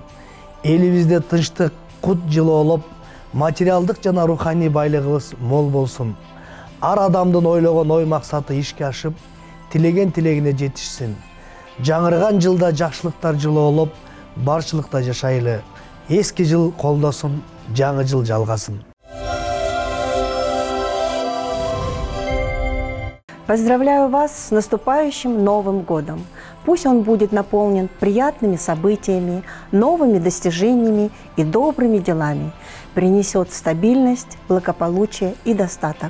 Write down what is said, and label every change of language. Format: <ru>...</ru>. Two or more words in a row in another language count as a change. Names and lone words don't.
<ky>Элибизде тынчтык, кут жылы болуп, материалдык жана руханий байлыгыбыз мол болсун. Ар адамдын ойлогон ой максаты ишке ашып, тилеген тилегине жетишсин. Жаңырган жылда жакшылыктар жылы болуп, барчылыкта жашайлы. Эски жыл колдосун, жаңы жыл жалгасын.</ky> <ru>Поздравляю вас с наступающим Новым годом. Пусть он будет наполнен приятными событиями, новыми достижениями и добрыми делами. Принесет стабильность, благополучие и достаток.</ru>